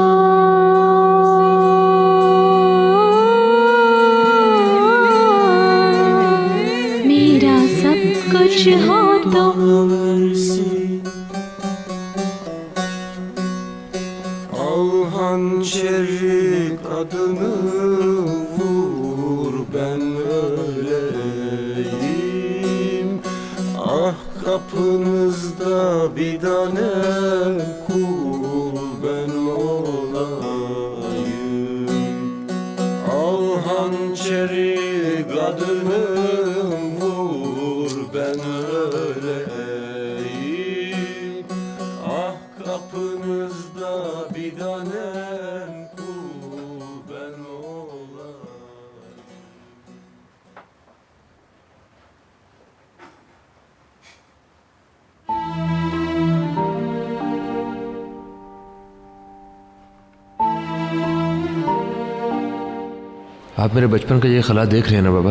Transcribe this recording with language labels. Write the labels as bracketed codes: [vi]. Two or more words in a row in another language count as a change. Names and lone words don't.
[hi] जान, मेरा सब कुछ हो तो [tr] Al hançeri kadını vur ben öleyim. Ah kapınızda bir tane kul ben olayım. Al hançeri kadını vur ben öleyim. Ah kapınızda bir tanem kul ben olayım. [hi] आप मेरे बचपन का ये खला देख रहे हैं ना बाबा।